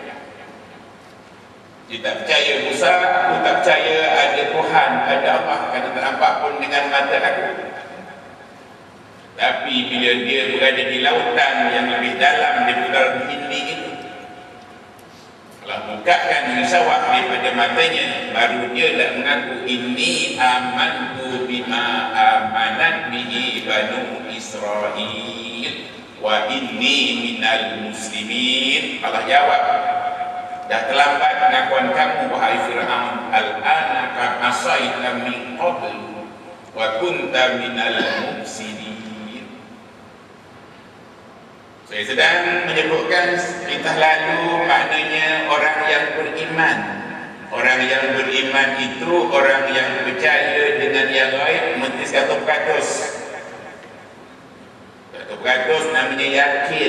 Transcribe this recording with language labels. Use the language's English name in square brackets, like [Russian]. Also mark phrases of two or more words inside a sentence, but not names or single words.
[Malay] Dia tak percaya Musa, aku tak percaya ada Tuhan, ada Allah, kerana tak nampak pun dengan mata aku. Tapi bila dia berada di lautan yang lebih dalam daripada Hindi itu, kalau bukakan risawah daripada matanya, baru dia nak mengaku [Arabic] إني آمنت بما آمنت به بنو إسرائيل وإني من المسلمين. [Malay] Allah jawab, dah terlambat pengakuan kamu wahai Fir'aun, [Arabic] آلآن قد عصيت من قبل وكنت من المفسدين. [Malay] Saya sedang menyebutkan kisah lalu, maknanya orang yang beriman. Orang yang beriman itu orang yang percaya dengan yang lain mesti 100%. 100% namanya yakin.